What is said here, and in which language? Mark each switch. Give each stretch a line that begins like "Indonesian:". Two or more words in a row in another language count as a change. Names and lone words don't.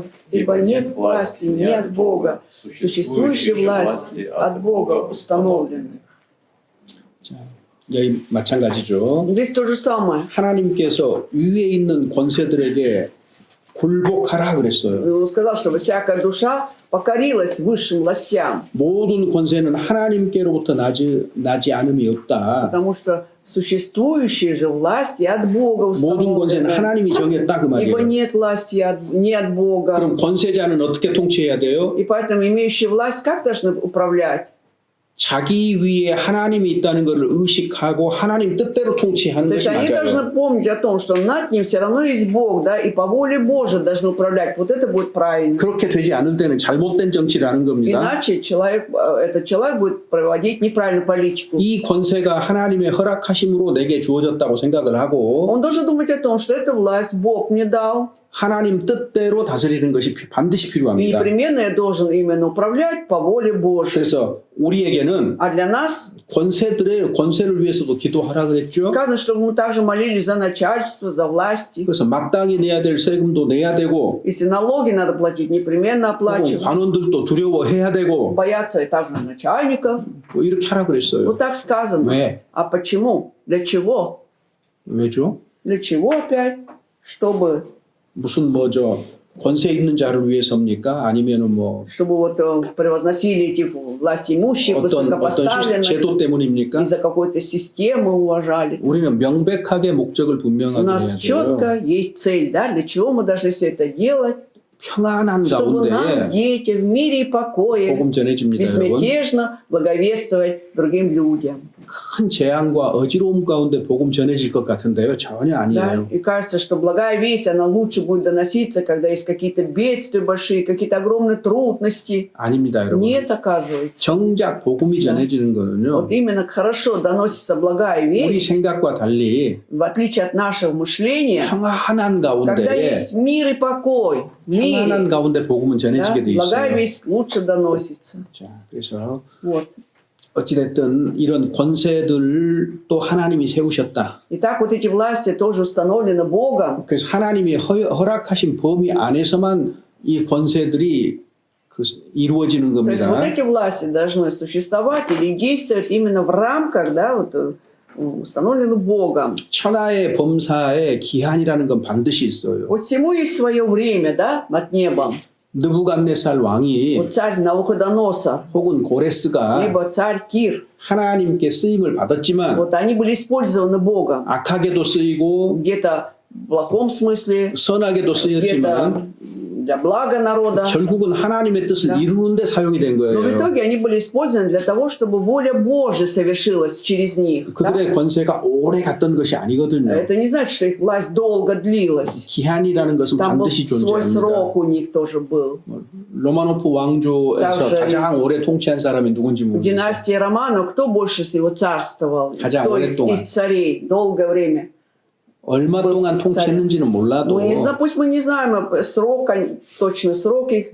Russian: ибо нет власти не от Бога, существующие власти от Бога установлены.
Korean: 자, 여기 마찬가지죠.
Russian: Здесь то же самое.
Korean: 하나님께서 위에 있는 권세들에게 굴복하라 그랬어요.
Russian: Он сказал, что всякая душа покорилась высшим властям,
Korean: 모든 권세는 하나님께로부터 나지 않음이 없다.
Russian: потому что существующие же власти от Бога
Korean: 모든 권세는
Russian: установлены.
Korean: 하나님이 정했다 그
Russian: Ибо
Korean: 말이에요.
Russian: нет власти не от Бога.
Korean: 그럼 권세자는 어떻게 통치해야 돼요?
Russian: И поэтому имеющие власть как должны управлять?
Korean: 자기 위에 하나님이 있다는 것을 의식하고 하나님 뜻대로 통치하는
Russian: То есть
Korean: 것이
Russian: они
Korean: 맞아요.
Russian: должны помнить о том, что над ним все равно есть Бог, да, и по воле Божией должны управлять. Вот это будет правильно.
Korean: 그렇게 되지 않을 때는 잘못된 정치라는 겁니다.
Russian: Иначе этот человек будет проводить неправильную политику.
Korean: 이 권세가 하나님의 허락하심으로 내게 주어졌다고 생각을 하고
Russian: Он должен думать о том, что эта власть Бог мне дал,
Korean: 하나님 뜻대로 다스리는 것이 반드시
Russian: и
Korean: 필요합니다.
Russian: непременно я должен именно управлять по воле Божией.
Korean: 그래서 우리에게는
Russian: А для нас
Korean: 권세를 위해서도 기도하라 그랬죠.
Russian: сказано, чтобы мы также молились за начальство, за власти.
Korean: 그래서 마땅히 내야 될 세금도 내야 되고
Russian: Если налоги надо платить, непременно оплачивать.
Korean: 관원들도 두려워해야 되고
Russian: Бояться также начальников.
Korean: 뭐 이렇게 하라 그랬어요.
Russian: Вот так сказано.
Korean: 왜?
Russian: А почему? Для чего?
Korean: 왜죠?
Russian: Для чего опять? Чтобы
Korean: 무슨 권세 있는 자를 위해서입니까? 아니면은
Russian: чтобы вот превозносили эти власти имущие,
Korean: 어떤
Russian: высокопоставленных,
Korean: 제도 때문입니까?
Russian: из-за какой-то системы уважали.
Korean: 우리는 명백하게 목적을
Russian: У
Korean: 분명하게
Russian: нас
Korean: 해야 돼요.
Russian: четко есть цель, да, для чего мы должны все это делать,
Korean: 평안한
Russian: чтобы нам,
Korean: 가운데
Russian: дети, в мире и покое,
Korean: 복음 전해집니다, 여러분. безмятежно благовествовать другим людям. 큰 재앙과 어지러움 가운데 복음 전해질 것 같은데요. 전혀
Russian: Да?
Korean: 아니에요.
Russian: И кажется, что благая весть, она лучше будет доноситься, когда есть какие-то бедствия большие, какие-то огромные трудности.
Korean: 아닙니다, 여러분.
Russian: Нет, оказывается.
Korean: 정작 복음이 전해지는 거는요.
Russian: Вот именно хорошо доносится благая
Korean: 우리
Russian: весть,
Korean: 생각과 달리
Russian: в отличие от нашего мышления,
Korean: 평안한
Russian: когда
Korean: 가운데
Russian: есть мир и покой в мире,
Korean: 평안한 가운데 복음은
Russian: да,
Korean: 전해지게 돼
Russian: благая
Korean: 있어요.
Russian: весть лучше доносится.
Korean: 자, 그래서
Russian: Вот.
Korean: 어찌됐든 이런 권세들도 하나님이 세우셨다.
Russian: Итак, вот эти власти тоже установлены Богом.
Korean: 그래서 하나님이 허락하신 범위 안에서만 이 권세들이 이루어지는
Russian: То есть
Korean: 겁니다.
Russian: вот эти власти должны существовать или действовать именно в рамках, да, вот, установлены Богом.
Korean: 천하의 범사의 기한이라는 건 반드시 있어요.
Russian: Вот всему есть свое время, да, над небом.
Korean: 느부갓네살 왕이
Russian: Вот царь Навуходоносор,
Korean: 혹은 고레스가
Russian: либо царь Кир,
Korean: 하나님께 쓰임을 받았지만
Russian: вот они были использованы Богом.
Korean: 악하게도 쓰이고
Russian: Где-то в плохом смысле,
Korean: 선하게도 쓰였지만
Russian: где-то для блага народа.
Korean: 결국은 하나님의 뜻을
Russian: Да.
Korean: 이루는데 사용이 된
Russian: Но в
Korean: 거예요.
Russian: итоге они были использованы для того, чтобы воля Божия совершилась через них. да?
Korean: 그들의 권세가 오래 갔던 것이 아니거든요.
Russian: Это не значит, что их власть долго длилась.
Korean: 기한이라는 것은
Russian: Там был
Korean: 반드시
Russian: свой
Korean: 존재합니다.
Russian: срок у них тоже был.
Korean: 로마노프 왕조에서
Russian: Также
Korean: 가장 오래 통치한 사람이 누군지
Russian: В
Korean: 모르겠어요.
Russian: династии Романов кто больше всего царствовал? Хотя Кто из
Korean: 오랫동안.
Russian: царей? Долгое время.
Korean: 얼마
Russian: был
Korean: 동안
Russian: царь.
Korean: 통치했는지는 몰라도
Russian: Ну, не знаю, пусть мы не знаем срок, точно срок их